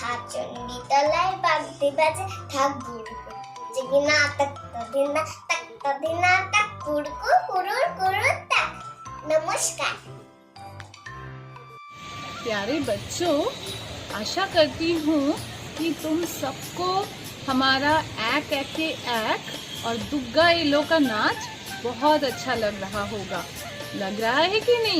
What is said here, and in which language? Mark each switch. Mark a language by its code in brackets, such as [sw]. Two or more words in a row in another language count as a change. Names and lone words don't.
[bn] চণ্ডী তলায় বাগদি বাজে ঠাক গুড়গুড় জিগিনা তাক তদিনা তাক কুড়কু কুড়ুর কুড়ুর তাক। [hi] नमस्कार। प्यारे बच्चों, आशा करती हूँ कि तुम सबको हमारा एक एके एक और दुग्गा एलो का नाच बहुत अच्छा लग रहा होगा। लग रहा है कि नहीं?